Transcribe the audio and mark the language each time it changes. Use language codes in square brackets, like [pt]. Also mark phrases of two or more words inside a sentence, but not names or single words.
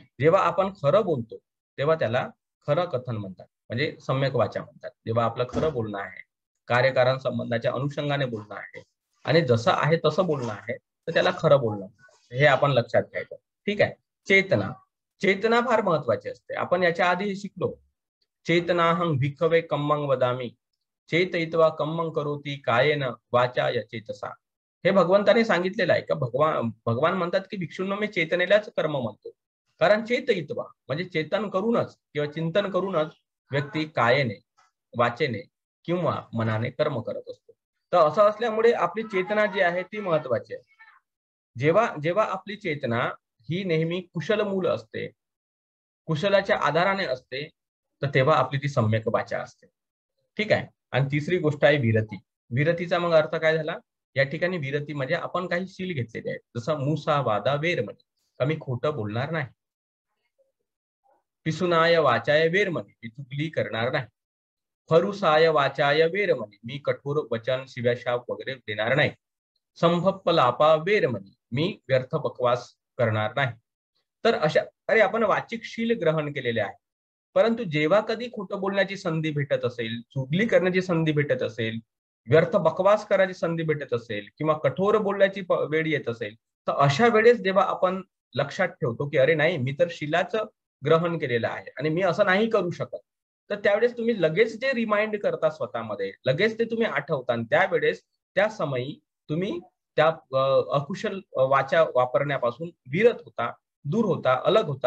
[mr] जेव्हा आपण खरं बोलतो तेव्हा त्याला खरं कथन म्हणतात, म्हणजे सम्यक वाचा म्हणतात. जेव्हा आपलं खरं बोलणं आहे, कार्यकारण संबंधाच्या अनुषंगाने बोलणं आहे आणि जसं आहे तसं बोलणं आहे तर त्याला खरं बोलणं म्हणतात. हे आपण लक्षात घ्यायचं. ठीक आहे. चेतना, चेतना फार महत्वाची असते. आपण याच्या आधी शिकलो. [pi] चेतनाहं भिक्खवे कम्मं वदामि, चेतयित्वा कम्मं करोति कायेन वाचा या चेतसा. [mr] हे भगवंताने सांगितलेलं आहे का भगवान म्हणतात की भिक्षूंनो मी चेतनेलाच कर्म म्हणतो. कारण चेतयित्वा म्हणजे चेतन करूनच किंवा चिंतन करूनच व्यक्ती कायेने, वाचेने किंवा मनाने कर्म करत असतो. तर असं असल्यामुळे आपली चेतना जी आहे ती महत्वाची आहे. जेव्हा जेव्हा आपली चेतना ही नेहमी कुशल मूल असते, कुशलाच्या आधाराने असते, तर तेव्हा आपली ती सम्यक वाचा असते. ठीक आहे. आणि तिसरी गोष्ट आहे विरती. विरतीचा मग अर्थ काय झाला? या ठिकाणी विरती म्हणजे आपण काही शील घेतलेले आहेत. जसं [pi] मुसा वादा वेरमणी, [mr] मी खोटं बोलणार नाही. [pi] पिसुनाय वाचाय वेरमणी, [mr] मी चुगली करणार नाही. [pi] फरुसाय वाचाय वेरमणी, [mr] मी कठोर वचन शिव्याशाप वगैरे देणार नाही. [pi] संभप्पलापा वेरमणी, [mr] मी व्यर्थ बकवास करणार नाही. तर अशा अरे आपण वाचिक शील ग्रहण केलेले आहे. परंतु जेव्हा कधी खोटं बोलण्याची संधी भेटत असेल, चुगली करण्याची संधी भेटत असेल, व्यर्थ बकवास करायची संधी भेटत असेल किंवा कठोर बोलण्याची वेळ येत असेल, तर अशा वेळेस जेव्हा आपण लक्षात ठेवतो की अरे नाही मी तर शिलाचं ग्रहण केलेलं आहे आणि मी असं नाही करू शकत, तर त्यावेळेस तुम्ही लगेच जे रिमाइंड करता स्वतःमध्ये, लगेच ते तुम्ही आठवता आणि त्यावेळेस त्या समयी तुम्ही त्या अकुशल वाचा वापरण्यापासून विरत होता, दूर होता, अलग होता.